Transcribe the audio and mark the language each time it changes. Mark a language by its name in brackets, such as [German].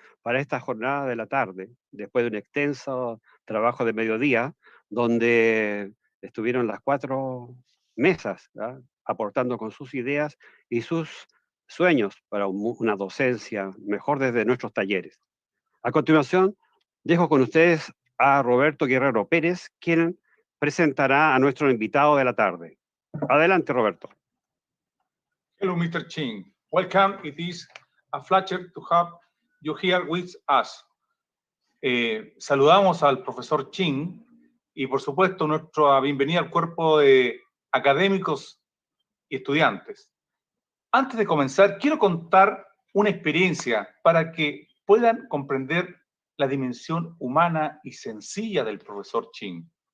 [Spanish] Para esta jornada de la tarde, después de un extenso trabajo de mediodía, donde estuvieron las 4 mesas, ¿ya?, aportando con sus ideas y sus sueños para una docencia mejor desde nuestros talleres. A continuación, dejo con ustedes a Roberto Guerrero Pérez, quien presentará a nuestro invitado de la tarde. Adelante, Roberto. [English] Hello, Mr. Ching. Welcome. It is a pleasure to have you here with us. [Spanish] Saludamos al profesor Ching y, por supuesto, nuestra bienvenida al cuerpo de académicos y estudiantes. Antes de comenzar, quiero contar una experiencia para que puedan comprender la dimensión humana y sencilla del profesor Ching.